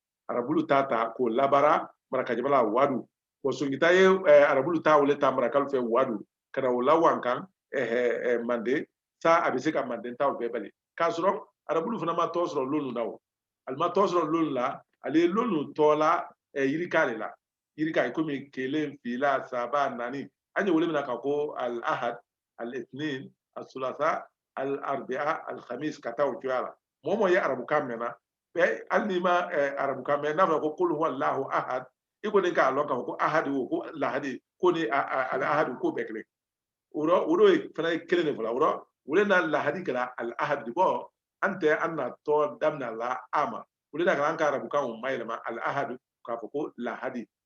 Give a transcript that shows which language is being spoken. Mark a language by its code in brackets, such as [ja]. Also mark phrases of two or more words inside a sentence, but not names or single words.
[bm] k'o labara maraka jamana wadu songita ye arabulu ta wele ta marakalu fɛ wadu ka na o lawan kan manden sa a bɛ se ka manden taw bɛɛ bali k'a sɔrɔ arabulu fana ma tɔ sɔrɔ lonu na o ali ma tɔ sɔrɔ lonu la ale ye lonu tɔ la yirika de la yirika komi kelen fila saba naani an ye wele mina ka ko [ar] الأحد الاثنين الثلاثاء الأربعاء الخميس [bm] ka taa o cogoya la mɔgɔ ye arabukan mɛnna hali n'i ma arabukan mɛn n'a fɔra ko [ar] قل هو الله أحد [bm] i kɔni k'a lɔn k'a fɔ ko ahadi o ko lahadi ko ni al-ahadu ko bɛɛ kelen o de fana ye kelen de fɔla o de na lahadi kɛra al-ahad bɔ an tɛ an na tɔ daminɛ la a ma o de na ka an ka arabukan o mayɛlɛma al-ahadu k'a fɔ ko lahadi